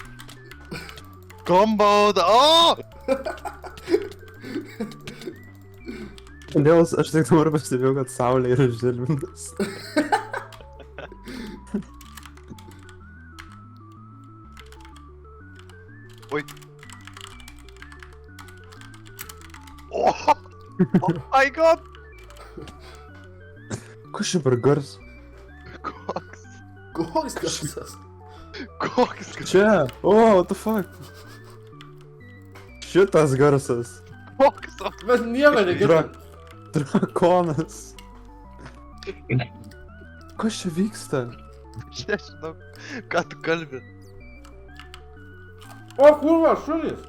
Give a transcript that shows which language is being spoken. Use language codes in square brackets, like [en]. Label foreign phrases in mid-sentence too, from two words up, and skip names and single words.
[lt] Combo, o! Dėl aš tik dabar pastebėjau, kad saulė yra žilvintas. Oi. Oh! [en] Oh my god! [lt] Kas čia per gars? Koks? Koks garsas? Koks? Čia! O, [en] what the fuck? [lt] Šitas garsas. Koks? Bet nieko negirdim. Drakonas. Kas čia vyksta? Aš nežinau, ką tu kalbi. O, kurva, šunys.